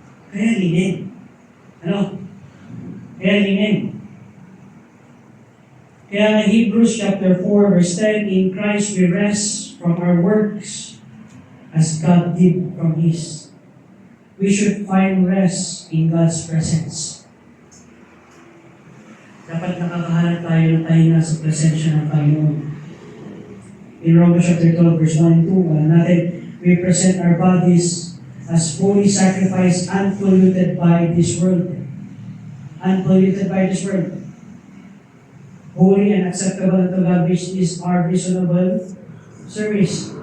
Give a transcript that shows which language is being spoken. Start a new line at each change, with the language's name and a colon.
Filipino: Kaya linen. Ano? Kaya linen.
English: Kaya Hebrews chapter 4 verse 10, "In Christ we rest from our works as God did from His." We should find rest in God's presence.
Filipino: Dapat nakakahanap tayo ng tahinga sa presensya ng Panginoon.
English: In Romans chapter 12 verse 1 and 2, natin, we present our bodies as holy sacrifice unpolluted by this world. Unpolluted by this world. Holy and acceptable unto God, which is our reasonable service.